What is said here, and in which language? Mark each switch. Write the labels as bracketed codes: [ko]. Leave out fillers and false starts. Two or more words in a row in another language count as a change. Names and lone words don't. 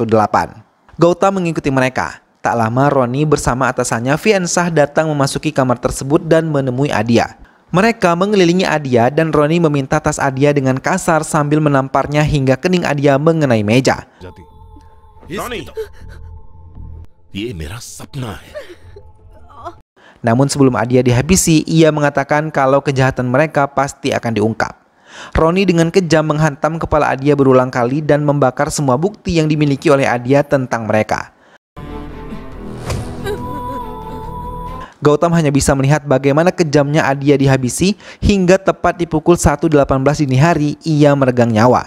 [id] Gautam mengikuti mereka. Tak lama Roni bersama atasannya Viensah datang memasuki kamar tersebut dan menemui Adia. Mereka mengelilingi Adia dan Roni meminta tas Adia dengan kasar sambil menamparnya hingga kening Adia mengenai meja. Roni, [hi] ये मेरा सपना है. [id] Namun sebelum Adia dihabisi, ia mengatakan kalau kejahatan mereka pasti akan diungkap. Roni dengan kejam menghantam kepala Adia berulang kali dan membakar semua bukti yang dimiliki oleh Adia tentang mereka. Gautam hanya bisa melihat bagaimana kejamnya Adia dihabisi hingga tepat di pukul 1.18 dini hari ia meregang nyawa.